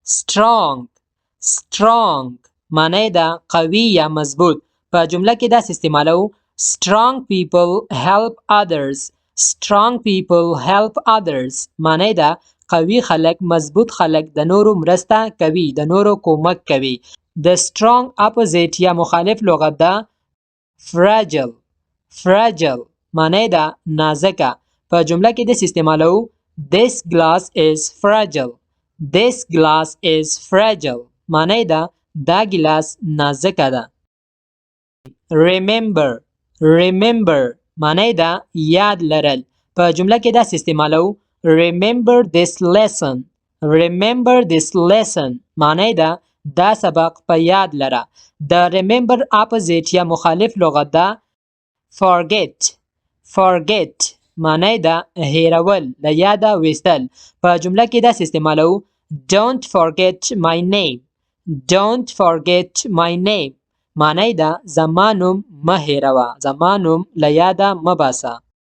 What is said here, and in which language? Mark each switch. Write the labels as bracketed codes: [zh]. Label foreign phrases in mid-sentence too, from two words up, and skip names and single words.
[en] strong strong [ps] معنی ده قوي یا مضبوط په جمله کې دا استعمالو [en] strong people help others strong people help others [ps] معنی ده قوي خلک مضبوط خلک د نورو مرسته کوي د نورو کومک کوي د [en] strong opposite [ps] یا مخالف لغت ده [en] fragile fragile [ps] معنی ده نازکه په جمله کې د استعمالو [en] this glass is fragile this glass is fragile [ps] معنی ده دا ګلاس نازکه ده [en] remember remember [ps] معنی ده یاد لرل په جمله کې دا استعمالو [en] remember this lesson remember this lesson [ps] معنی ده دا سبق په یاد لره د [en] remember opposite [ps] یا مخالف لغت ده [en] forget forget [ps] معنی ده هیرول د یاده ویستل په جمله کې دا استعمالو [en] don't forget my name don't forget my name [ps] معنی ده زما نوم مه هیروه زما نوم له یاده مه باسه